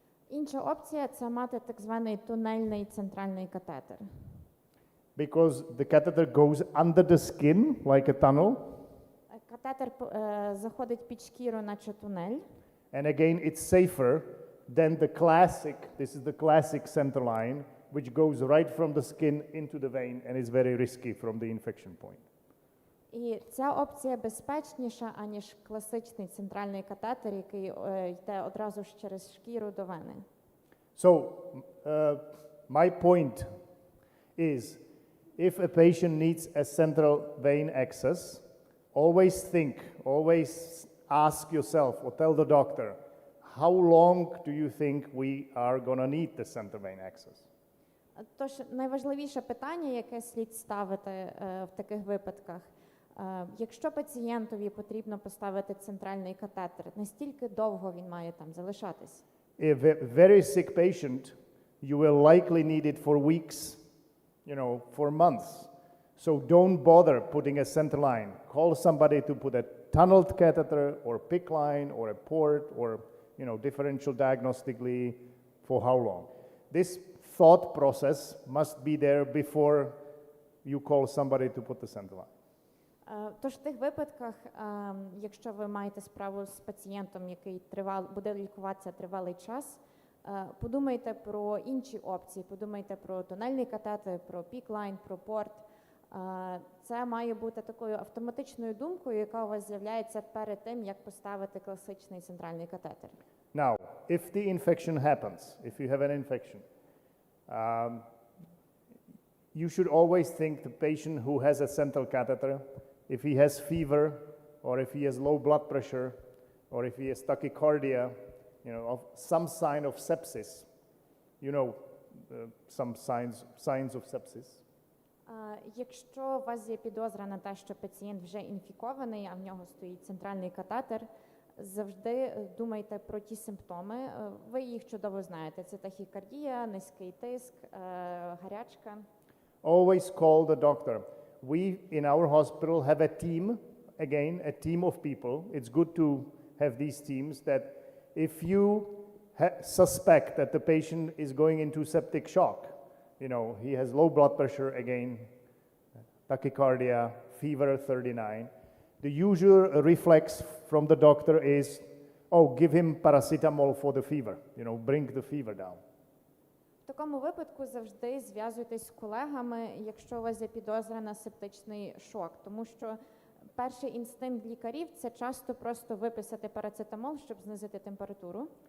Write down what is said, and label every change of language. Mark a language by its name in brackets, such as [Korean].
[Ukrainian] Інша опція – це мати так званий тунельний центральний катетер. [English] Because the catheter goes under the skin like a tunnel. [Ukrainian] Катетер заходить під шкіру, наче тунель. [English] And again, it's safer than the classic, this is the classic center line, which goes right from the skin into the vein and is very risky from the infection point. [Ukrainian] І ця опція безпечніша, аніж класичний центральний катетер, який йде одразу ж через шкіру до вени. [English] So, my point is, if a patient needs a central vein access, always ask yourself or tell the doctor, how long do you think we are going to need the central vein access? [Ukrainian] Тож найважливіше питання, яке слід ставити в таких випадках, якщо пацієнтові потрібно поставити центральний катетер, настільки довго він має там залишатись? [English] If a very sick patient, you will likely need it for weeks, you know, for months. So don't bother putting a center line. Call somebody to put a tunneled catheter or PIC line or a port or, you know, differential diagnostically for how long. This thought process must be there before you call somebody to put the center line. [Ukrainian] Тож в тих випадках, якщо ви маєте справу з пацієнтом, який буде лікуватися тривалий час, подумайте про інші опції, подумайте про тунельний катетер, про пік-лайн, про порт. Це має бути такою автоматичною думкою, яка у вас з'являється перед тим, як поставити класичний центральний катетер. [English] Now, if the infection happens, if you have an infection, you should always think the patient who has a central catheter, if he has fever, or if he has low blood pressure, or if he has tachycardia, you know, of some sign of sepsis, you know, some signs of sepsis. [Ukrainian] Якщо у вас є підозра на те, що пацієнт вже інфікований, а в нього стоїть центральний катетер, завжди думайте про ті симптоми. Ви їх чудово знаєте. Це тахікардія, низький тиск, гарячка. [English] Always call the doctor. We in our hospital have a team, again, a team of people. It's good to have these teams that if you suspect that the patient is going into septic shock. You know, he has low blood pressure again, tachycardia, fever 39. The usual reflex from the doctor is, oh, give him paracetamol for the fever, you know, bring the fever down. [Ukrainian] В такому випадку завжди зв'язуйтесь з колегами, якщо у вас є підозра на септичний шок, тому що перший інстинкт лікарів – це часто просто виписати парацетамол, щоб знизити температуру.